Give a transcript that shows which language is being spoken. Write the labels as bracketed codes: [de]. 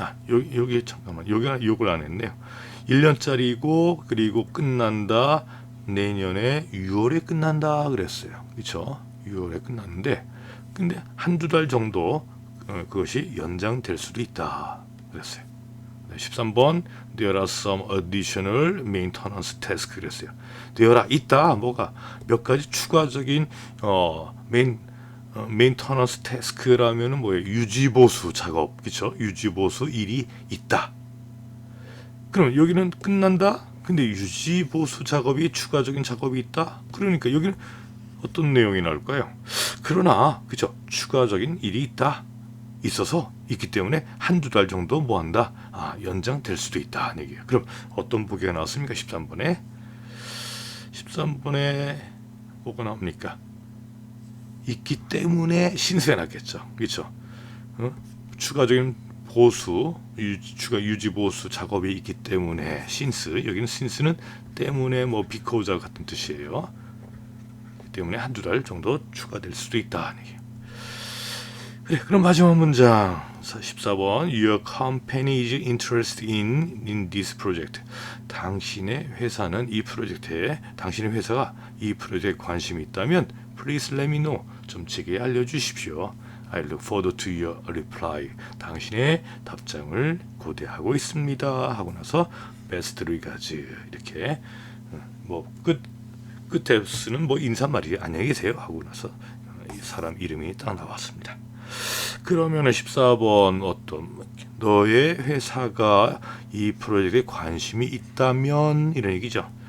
[ko] 여기 잠깐만, 여기는 욕을 안 했네요. 1년짜리고, 그리고 끝난다. 내년에 6월에 끝난다 그랬어요. 그렇죠? 6월에 끝났는데, 근데 한두 달 정도 그것이 연장될 수도 있다 그랬어요. [en] 13번, there are some additional maintenance tasks [ko] 그랬어요. [en] there are [ko] 있다, 뭐가 몇 가지 추가적인 maintenance task라면은 뭐예요? 유지보수 작업, 그렇죠? 유지보수 일이 있다. 그럼 여기는 끝난다. 근데 유지보수 작업이 추가적인 작업이 있다. 그러니까 여기는 어떤 내용이 나올까요? 그러나, 그렇죠? 추가적인 일이 있어서 있기 때문에 한두 달 정도 뭐 한다? 연장될 수도 있다 는 얘기예요. 그럼 어떤 보기가 나왔습니까? 13번에 뭐가 나옵니까? 있기 때문에 신수해 놨겠죠. 그렇죠? 추가적인 보수, 추가 유지 보수 작업이 있기 때문에 신스, 여기는 신스는 때문에 because 같은 뜻이에요. 때문에 한두 달 정도 추가될 수도 있다 는 얘기예요. 그래, 그럼 마지막 문장 14번, [en] Your company is interested in this project. [ko] 당신의 회사가 이 프로젝트에 관심이 있다면 [en] Please let me know. [ko] 좀 제게 알려주십시오. [en] I look forward to your reply. [ko] 당신의 답장을 고대하고 있습니다. 하고 나서 [en] best regards [ko] 이렇게 끝에 쓰는 인사말이 안녕히 계세요 하고 나서 이 사람 이름이 딱 나왔습니다. 그러면 14번 너의 회사가 이 프로젝트에 관심이 있다면 이런 얘기죠.